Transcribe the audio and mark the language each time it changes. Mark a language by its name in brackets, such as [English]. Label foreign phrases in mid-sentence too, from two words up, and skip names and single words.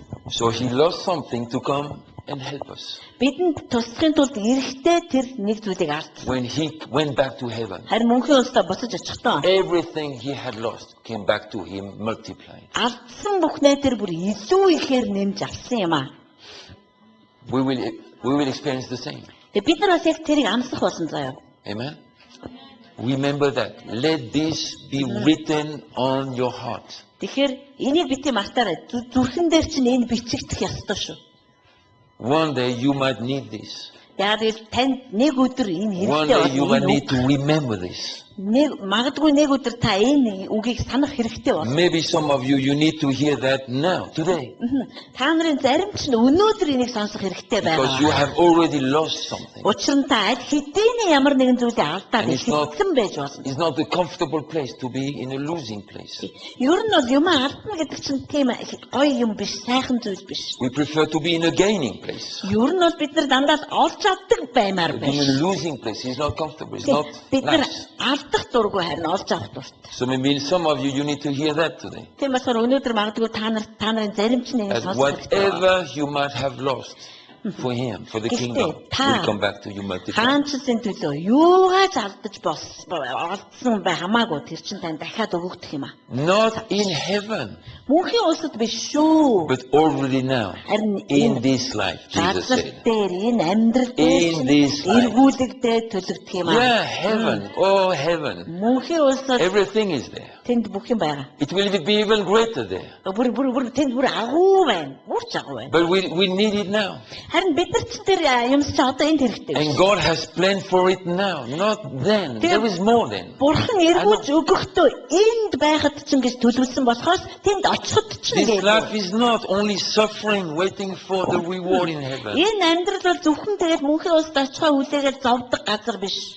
[English] So he lost something to come and help us. [Mongolian] Бидэнд туслахын тулд эрэхтэй тэр нэг зүйлийг алдсан. [English] When he went back to heaven, [Mongolian] Харин мөнхийн улсаа буцаж очихдоо [English] everything he had lost came back to him multiplied. [Mongolian] алдсан бүхнээ тэр бүр илүү ихээр нэмж авсан юм аа. [English] We will experience the same. [Mongolian] Тэгээ бид нар бас яг тэрийг амсах болсон заяа. [English] Amen. Remember that. Let this be written on your heart. [Mongolian] Тэгэхээр энийг бити мартаарай. Зүрхэн дээр чинь энэ бичигдэх ёстой шүү. [English] One day you might need this. [Mongolian] Яг л танд нэг өдөр энэ [English] One [Mongolian] хэрэгтэй [English] day you might [Mongolian] болно. [English] need to remember this. [Mongolian] Магадгүй нэг өдөр та энэ үгийг санах хэрэгтэй болно. [English] Maybe some of you need to hear that now, today. [Mongolian] Та нарын зарим ч өнөөдөр энийг сонсох хэрэгтэй [English] Because you [Mongolian] байгаа. [English] have already lost something. [Mongolian] Учир нь та аль хэдийн ямар нэгэн зүйлийг алдаад [English] And it's not- [Mongolian] ихсэн байж болно. [English] It's not a comfortable place to be in a losing place. [Mongolian] Ер нь бол юм алдна гэдэг чинь тийм гоё юм биш, сайхан зүйл биш. [English] We prefer to be in a gaining place. [Mongolian] Ер нь бол бид нар дандаа олж авдаг баймаар [English] Being in [Mongolian] байна. [English] a losing place is not comfortable. It's not [Mongolian] Бид нар [English] nice. [Mongolian] алдах дургүй харин олж авах дуртай. [English] So maybe some of you need to hear that today. [Mongolian] Тийм болохоор өнөөдөр магадгүй та нарын зарим ч нэг [English] That [Mongolian] сонсох хэрэгтэй. [English] whatever you might have lost for him, for the kingdom, will come back to you multiplied. [Mongolian] Хаанчлалын төлөө юугаач алдаж олдсон бай хамаагүй тэр чинь тань дахиад өгөгдөх юм аа. [English] Not in heaven, [Mongolian] Мөнхийн улсад биш шүү. [English] but already now, [Mongolian] Харин [English] in this life, Jesus [Mongolian] газар [English] said. [Mongolian] дээр энэ амьдрал [English] In this [Mongolian] дээр [English] life. [Mongolian] эргүүлэгдээ төлөгдөх юм аа. [English] Yeah, heaven, oh heaven, [Mongolian] Мөнхийн улсад [English] everything is there. [Mongolian] тэнд бүх юм байгаа. [English] It will be even greater there. [Mongolian] Бүр тэнд бүр агуу байна. Үрч агуу байна. [English] But we need it now. [Mongolian] Харин бид нар ч тэр юмс чи одоо энд хэрэгтэй. [English] And God has planned for it now, not then. There is more then. [Mongolian] Бурхан эргүүлж өгөхдөө энд байхад ч ингэж төлөвлөсөн болохоос тэнд очиход ч [English] This [Mongolian] ингэж. [English] life is not only suffering, waiting for the reward in heaven. [Mongolian] Энэ амьдрал бол зөвхөн тэгээд мөнхийн улсад очихоо үлээгээд зовдөг газар биш.